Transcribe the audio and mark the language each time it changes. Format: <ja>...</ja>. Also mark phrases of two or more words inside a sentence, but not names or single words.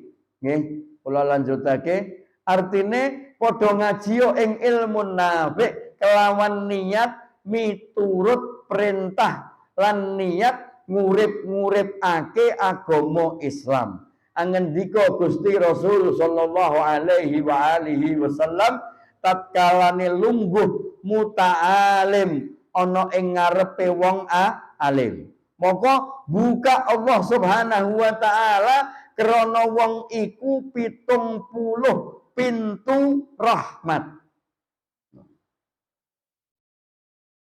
<jv>Nggih, kula lanjutake. Artine padha ngaji yo ing ilmu nafi kelawan niat miturut perintah lan niat ngurip-nguripake agama Islam. Angendika Gusti Rasul</jv> <ar>sallallahu alaihi wa alihi wasallam</ar> <jv>tatkalane lungguh muta'alim ana ing ngarepe wong alim. Maka buka Allah</jv> <ar>Subhanahu wa taala</ar> <jv>krana wong iku 70 pintu rahmat.</jv>